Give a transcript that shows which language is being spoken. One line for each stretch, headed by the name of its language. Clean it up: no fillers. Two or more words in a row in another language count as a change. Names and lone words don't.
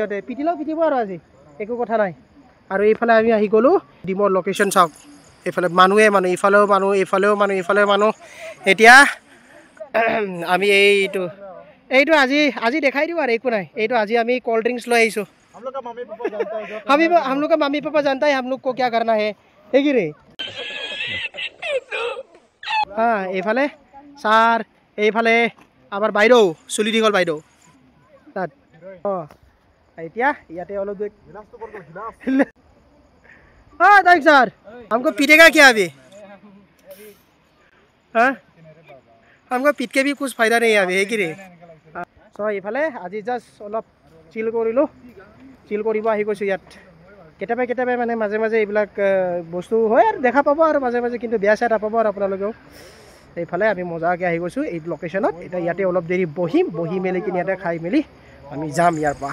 Assamese: সিহঁতে পিটিলেও পিটিব আৰু আজি একো কথা নাই। আৰু এইফালে আমি আহি গ'লোঁ ডিমৰ লোকেশ্যন চাওক। এইফালে মানুহে মানুহ, ইফালেও মানুহ, এইফালেও মানুহ, ইফালেও মানুহ। এতিয়া আমি এইটো আজি দেখাই দিওঁ আৰু একো নাই। এইটো আজি আমি
English: cold drinks
Assamese: লৈ আহিছোঁ।
Hindi: हम लोग का मम्मी पापा जानता है हम लोग को क्या करना है
Assamese: কি ৰে? এইফালে ছাৰ, এইফালে আমাৰ বাইদেউ, চুলি দীঘল বাইদেউ তাত। এতিয়া ইয়াতে অলপ
Hindi: तारिक सर हमको पीटेगा क्या अभी? हाँ, हमको पीट के भी कुछ फायदा नहीं है अभी, है कि रे?
Assamese: सो इफाले আজি জাষ্ট অলপ চিল কৰিলোঁ। চিল কৰিব আহি গৈছোঁ ইয়াত। কেতিয়াবা কেতিয়াবা মানে মাজে মাজে এইবিলাক বস্তু হয় আৰু দেখা পাব আৰু মাজে মাজে, কিন্তু বেয়া চেয়া নাপাব আৰু আপোনালোকেও। এইফালে আমি মজাকৈ আহি গৈছোঁ এই লোকেশ্যনত। এতিয়া ইয়াতে অলপ দেৰি বহি মেলি কিনি ইয়াতে খাই মেলি আমি যাম ইয়াৰ পৰা।